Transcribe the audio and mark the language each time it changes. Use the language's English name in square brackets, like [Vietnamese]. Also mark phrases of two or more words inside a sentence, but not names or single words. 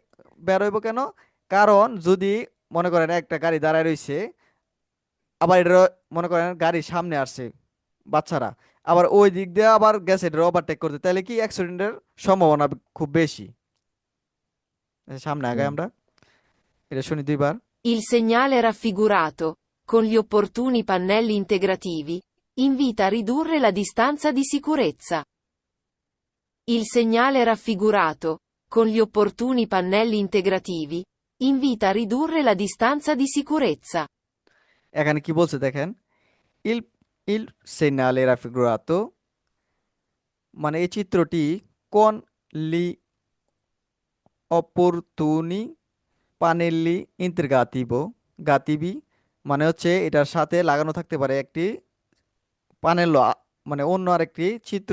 [Bangla] বের হইব কেন কারণ যদি মনে করেন একটা গাড়ি দাঁড়ায় রইছে আবার এটা মনে করেন গাড়ির সামনে আসছে বাচ্চারা আবার ওই দিক দিয়ে আবার গেছে এটা ওভারটেক করতে তাহলে কি অ্যাক্সিডেন্টের সম্ভাবনা খুব বেশি সামনে আগাই আমরা এটা শুনি দুইবার [Italian] Il segnale raffigurato, con gli opportuni pannelli integrativi, invita a ridurre la distanza di sicurezza. Il segnale raffigurato, con gli opportuni pannelli integrativi, invita a ridurre la distanza di sicurezza. [Bangla] এখানে কি বলছে দেখেন [Italian] il il segnale raffigurato [Bangla] মানে এই চিত্রটি [Italian] con li opportuni pannelli intergativo gativi [Bangla] মানে হচ্ছে এটার সাথে লাগানো থাকতে পারে একটি পানেল মানে অন্য আরেকটি চিত্র